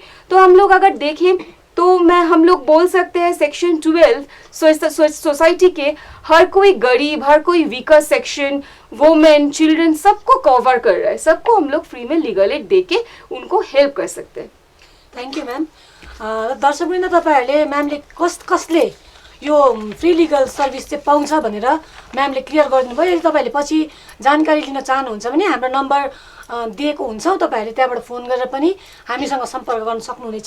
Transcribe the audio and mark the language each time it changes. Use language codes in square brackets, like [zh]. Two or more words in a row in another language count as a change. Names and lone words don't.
[hi] तो हम लोग अगर देखें तो हम लोग बोल सकते हैं सेक्शन 12 सोसाइटी के हर कोई गरीब, हर कोई [en] weaker section, women, children, [hi] सबको कवर कर रहा है, सबको हम लोग फ्री में [en] legal aid [hi] दे के उनको हेल्प कर सकते हैं। [en] thank you ma'am. [ne] दर्शकवृन्द, तपाईँहरूले म्यामले कसले यो [en] free legal service [ne] चाहिँ पाउँछ भनेर म्यामले क्लियर गरिदिनु भयो। यदि तपाईँहरूले पछि जानकारी लिन चाहनुहुन्छ भने हाम्रो नम्बर दिएको हुन्छौँ, तपाईँहरूले त्यहाँबाट फोन गरेर पनि हामीसँग सम्पर्क गर्न सक्नुहुनेछ।